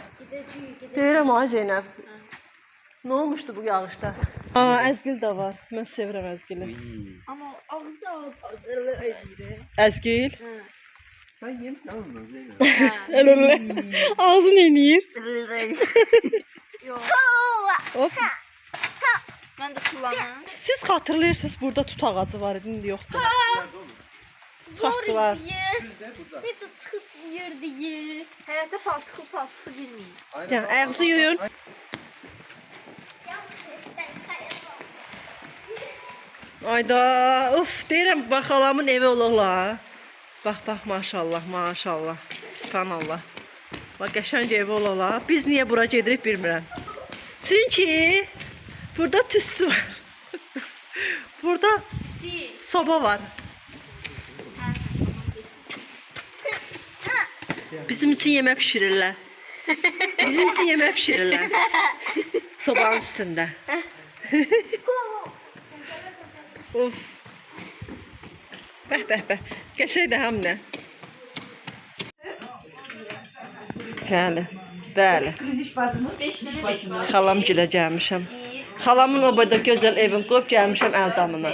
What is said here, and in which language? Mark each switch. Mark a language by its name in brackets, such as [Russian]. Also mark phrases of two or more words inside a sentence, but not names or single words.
[Azerbaijani] Deyirəm ay Zeynəb. Nə olmuşdu bu yağışda? Aa, əzgil də var. Mən sevirəm əzgili. Ama ağzı ağzı. Əzgil? Sən yemişsən ondan Zeynəb. Elə. Ağzın eləyir. Yok. Hop. [Turkish] Ben de kullanırım. [Azerbaijani] Siz xatırlayırsınız burada tut ağacı var idi, indi yoxdur. Çıxartdılar. Necə çıxıb yerdiyi. Həyatda palçıqlı bilməyim. Yəni ayağınızı yuyun. Ayda, uf, deyirəm bax xalamın evi olurlar. Bax, bax, maşallah, maşallah. Subhanallah. Bax, qəşəng evi olurlar. Biz niyə bura gedirik bilmirəm. Çünki burada tüstü var. Burada soba var. [Turkish] Bizim için yemek pişirirler. Bizim için yemek pişirirler. Sobanın üstünde. Of. [Azerbaijani] Bəh, bəh, bəh. Qəşəng də həm nə? Bəli, bəli. Xalam gilə gəlmişəm. Xalamın o boyda gözəl evin qoyub gəlmişəm Əldamına.